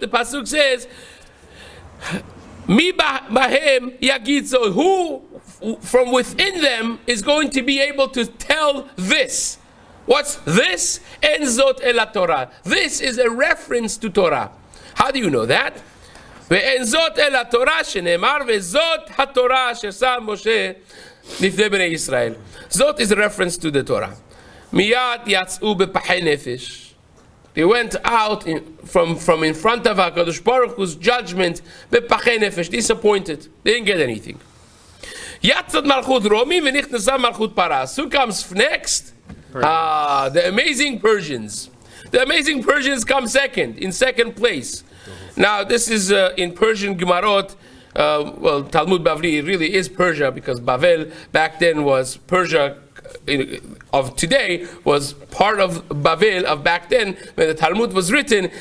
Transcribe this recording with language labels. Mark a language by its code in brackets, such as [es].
[he] The pasuk says mi bahem yagid zot. [en] Who from within them is going to be able to tell this? What's this? En zot ela Torah. This is a reference to Torah. How do you know that? [he] ואין זאת אלא תורה שנאמר וזאת התורה ששם משה לפני בני ישראל. [en] זאת is a reference to the Torah. מיד יצאו בפחי נפש. They went out from in front of HaKadosh Baruch Hu's judgment בפחי נפש, disappointed. They didn't get anything. [he] יצאת מלכות רומי ונכנסה מלכות פרס. [en] Who comes next? The amazing Persians. The amazing Persians come second, in second place. Now, this is in Persian Gemarot. Well, Talmud Bavli really is Persia, because Bavel back then was Persia of today, was part of Bavel of back then when the Talmud was written.